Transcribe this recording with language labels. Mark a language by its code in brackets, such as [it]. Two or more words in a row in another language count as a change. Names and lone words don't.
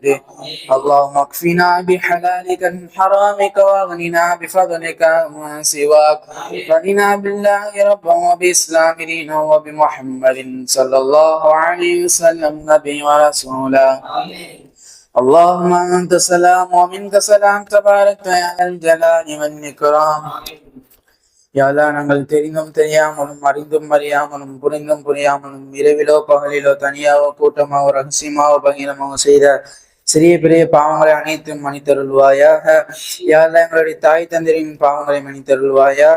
[ar] اللهم اكفنا بحلالك من حرامك واغننا بفضلك عمن سواك. رضينا بالله ربا وبإسلام دينا وبمحمد صلى الله عليه وسلم نبي ورسولا. اللهم أنت سلام ومنك سلام تبارك يا ذا الجلال والإكرام. [ta] யாழ்லா நாங்கள் தெரிந்தும் தெரியாமலும் அறிந்தும் அறியாமலும் புரிந்தும் புரியாமலும் இரவிலோ பகலிலோ தனியாவோ கூட்டமாவோ ரகசியமாவோ பகிரமாவோ செய்த சிறிய பெரிய பாவங்களை அனைத்தும் மன்னித்தருள்வாயாக. யாழ்லா எங்களுடைய தாய் தந்தையின் பாவங்களை மன்னித்தருள்வாயாக.